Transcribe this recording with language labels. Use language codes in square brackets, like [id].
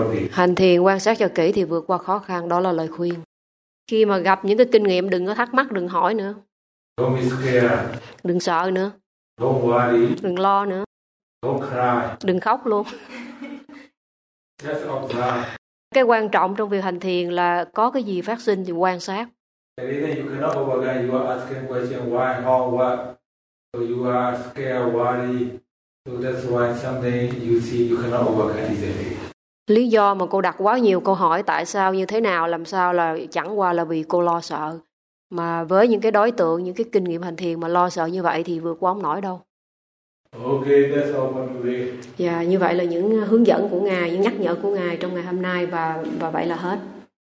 [vi] Hành thiền quan sát cho kỹ thì vượt qua khó khăn, đó là lời khuyên. Khi mà gặp những cái kinh nghiệm đừng có thắc mắc, đừng hỏi nữa. [en] Don't be scared. [vi] Đừng sợ nữa. [en] Don't worry. [vi] Đừng lo nữa. [en] Don't cry. [vi] Đừng khóc luôn. [en] Just observe. [vi] Cái quan trọng trong việc hành thiền là có cái gì phát sinh thì quan sát. [en] The reason you cannot overcome, you are asking question why, how, what. So you are scared, worried. So that's why something you see you cannot overcome easily. [vi] Lý do mà cô đặt quá nhiều câu hỏi tại sao, như thế nào, làm sao là chẳng qua là vì cô lo sợ. Mà với những cái đối tượng, những cái kinh nghiệm hành thiền mà lo sợ như vậy thì vượt qua không nổi đâu. [en] Okay, that's all for today. [vi] Dạ, như vậy là những hướng dẫn của Ngài, những nhắc nhở của Ngài trong ngày hôm nay và vậy là hết.